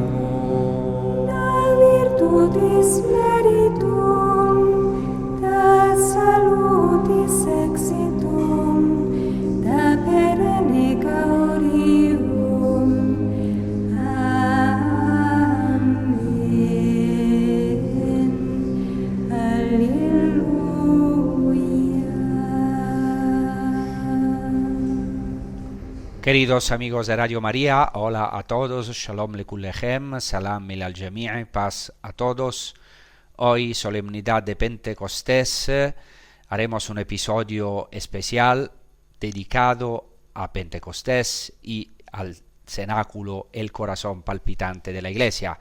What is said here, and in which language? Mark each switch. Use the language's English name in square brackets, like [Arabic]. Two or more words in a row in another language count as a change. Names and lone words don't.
[Latin] Da virtutis meritum, da salutis exitum, da perenne gaudium. Amen. Alleluia. [Spanish] Queridos amigos de Radio María, hola a todos, [Hebrew] שלום לכולכם, [Arabic] سلام على الجميع', [Spanish] paz a todos. Hoy, solemnidad de Pentecostés, haremos un episodio especial dedicado a Pentecostés y al cenáculo, el corazón palpitante de la Iglesia.